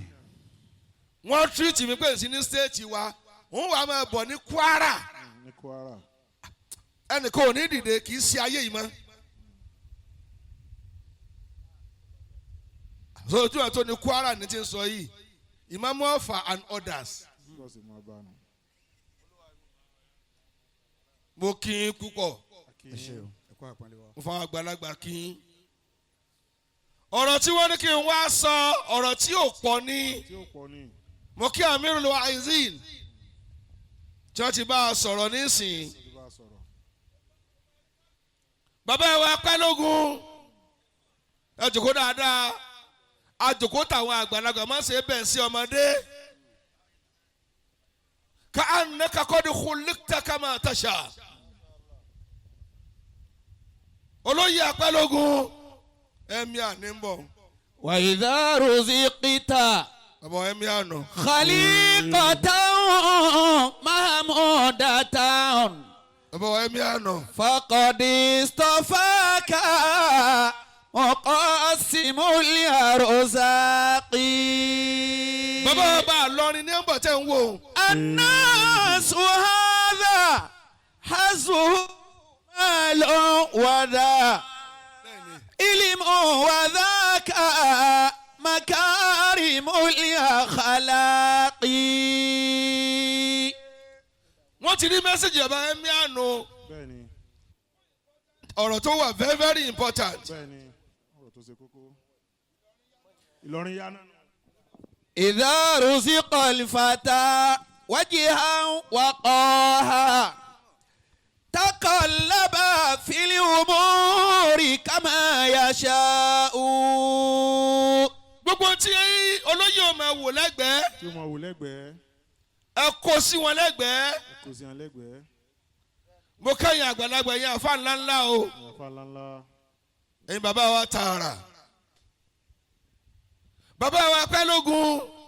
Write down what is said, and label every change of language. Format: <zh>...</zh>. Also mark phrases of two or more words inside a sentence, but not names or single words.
<yo>Wọ́n tírìtì mi pé sí ní stéètì wa. Òun wà máa bọ̀ ní Kwara. Ẹnìkan ò ní dìde kì í ṣe ayé yìí mọ́. Ojú ẹ̀ tó ní Kwara ní ti ń sọ yìí.</yo> <en>Imam Offa and others.</en> <yo>Mo kí n púpọ̀. Mo fọwọ́ àgbàlagbà kí n. Ọ̀rọ̀ tí wọ́n ní kí n wá sọ ọ̀rọ̀ tí ò pọ̀ ní. Mo kí Amirul Wa'izin tí wọ́n ti bá a sọ̀rọ̀ nísìn. Bàbá wa Apelogun ẹ jòkó dáadáa. A jòkó tàwọn àgbàlagbà máa ń ṣe bẹ́ẹ̀ sí ọmọdé.</yo> <ar>كأنك قد خلقت كما تشاء.</ar> <yo>Olóyè Apelogun ẹ̀mí àní ń bọ̀.</yo> <ar>وإذا رزقت.</ar> <yo>Bàbá ẹ̀mí àná.</yo> <ar>خليقة محمودة.</ar> <yo>Bàbá ẹ̀mí àná.</yo> <ar>فقد استفاك مقسم الأرزاق.</ar> <yo>Bàbá ọba àlọ́rin ní ẹ̀bọ̀ tẹ̀ ń wò.</yo> <ar>الناس هذا حظه مال وذا. علم وذاك مكارم الأخلاق.</ar> <yo>Wọ́n ti rí mẹ́sàgì ọba ẹ̀mí àná. Ọ̀rọ̀ tó wà</yo> <en>very very important.</en> <yo>Ìlọrin yá náà.</yo> <ar>إذا رزق الفتى وجها وقاحا. تقلب في الأمور كما يشاء.</ar> <yo>Gbogbo tí olóyè ò máa wò lẹ́gbẹ̀ẹ́. Tí ó máa wò lẹ́gbẹ̀ẹ́. Ẹ kó sí wọn lẹ́gbẹ̀ẹ́. Ẹ kó sí wọn lẹ́gbẹ̀ẹ́. Mo kẹ́yìn àgbàlagbà yẹn àfa ńláńlá o. Àfa ńláńlá. Ẹ̀yin bàbá wa tààrà. Bàbá wa Apelogun.</yo>